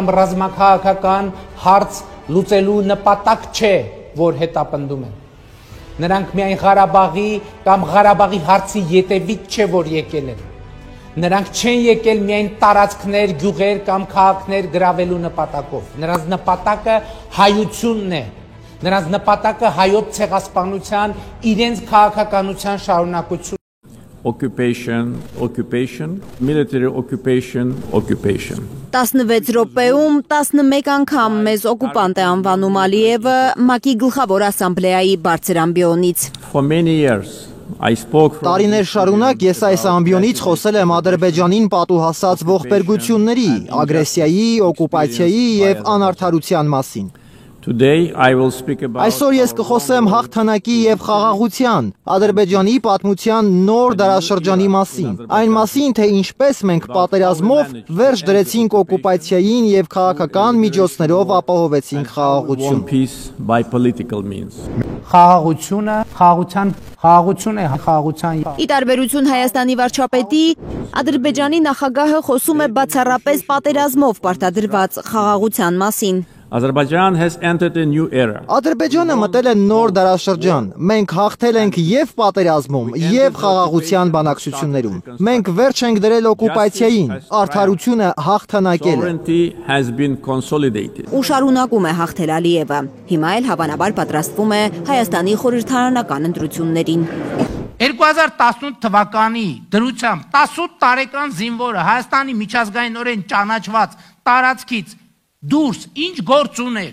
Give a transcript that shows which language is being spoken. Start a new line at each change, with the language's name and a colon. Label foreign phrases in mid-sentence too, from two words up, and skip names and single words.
Armenian: ռազմաքաղաքական հարց լուծելու նպատակ չէ, որ հետապնդում են։ Նրանք միայն Ղարաբաղի կամ Ղարաբաղի հարցի ետևից չէ, որ եկել են։ Նրանք չեն եկել միայն տարածքներ, գյուղեր կամ քաղաքներ գրավելու նպատակով։ Նրանց նպատակը հայությունն է։ Նրանց նպատակը հայոց ցեղասպանության, իրենց քաղաքականության շարունակություն։
English: Occupation, military occupation.
Armenian: 16 րոպեում 11 անգամ մեզ օկուպանտ է անվանում Ալիևը ՄԱԿ-ի գլխավոր ասամբլեայի բարձր ամբիոնից։
English: For many years I spoke
Armenian: Տարիներ շարունակ ես այս ամբիոնից խոսել եմ Ադրբեջանին պատուհասած ողբերգությունների, ագրեսիայի, օկուպացիայի եւ անարդարության մասին։
English: Today I will speak about
Armenian: Այսօր ես կխոսեմ հաղթանակի եւ խաղաղության, Ադրբեջանի պատմության նոր դարաշրջանի մասին, այն մասին, թե ինչպես մենք պատերազմով վերջ դրեցինք օկուպացիային եւ քաղաքական միջոցներով ապահովեցինք խաղաղություն։
English: peace by political means.
Armenian: Խաղաղությունը, խաղաղություն է խաղաղության։ Ի տարբերություն Հայաստանի վարչապետի, Ադրբեջանի նախագահը խոսում է բացառապես պատերազմով պարտադրված խաղաղության մասին։
English: Azerbaijan has entered a new era.
Armenian: Ադրբեջանը մտել է նոր դարաշրջան։ Մենք հաղթել ենք եւ պատերազմում, եւ խաղաղության բանակցություններում։ Մենք վերջ ենք դրել օկուպացիային, արդարությունը հաղթանակել է։
English: Sovereignty has been consolidated.
Armenian: Ու շարունակում է հաղթել Ալիևը։ Հիմա էլ հավանաբար պատրաստվում է Հայաստանի խորհրդարանական ընտրություններին։ 2018 թվականի դրությամբ 18 տարեկան զինվորը Հայաստանի միջազգայինորեն ճանաչված տարածքից դուրս ինչ գործ ուներ։